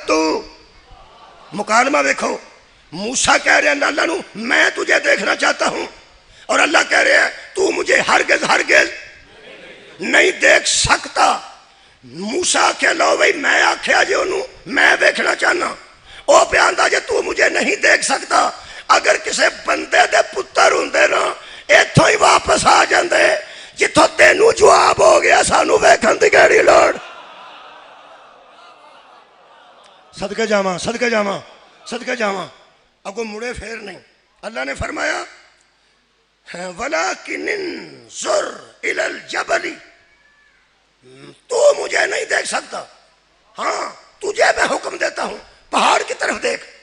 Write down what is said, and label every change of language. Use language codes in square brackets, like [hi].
[ur] تو مکالمہ دیکھو, موسیٰ کہہ رہے ہیں اللہ نو میں تجھے دیکھنا چاہتا ہوں, اور اللہ کہہ رہے ہیں تو مجھے ہرگز ہرگز نہیں دیکھ سکتا. [pa] موسیٰ کہ لو بھئی میں آکھیا جی انہوں میں دیکھنا چاہنا, او پہ آندہ جے [ur] تو مجھے نہیں دیکھ سکتا. [pa] اگر کسے بندے دے پتر ہوندے نا ایتھوں ہی واپس آ جاندے جتھوں تینوں جواب ہو گیا سانو ویکھن دی کیڑی لوڑ. صدقہ جاواں صدقہ جاواں صدقہ جاواں, اگو مڑے پھیر نہیں. [ur] اللہ نے فرمایا [ar] وَلَكِنْ انظُرْ إِلَى الْجَبَلِ, [ur] تو مجھے نہیں دیکھ سکتا, ہاں تجھے میں حکم دیتا ہوں پہاڑ کی طرف دیکھ.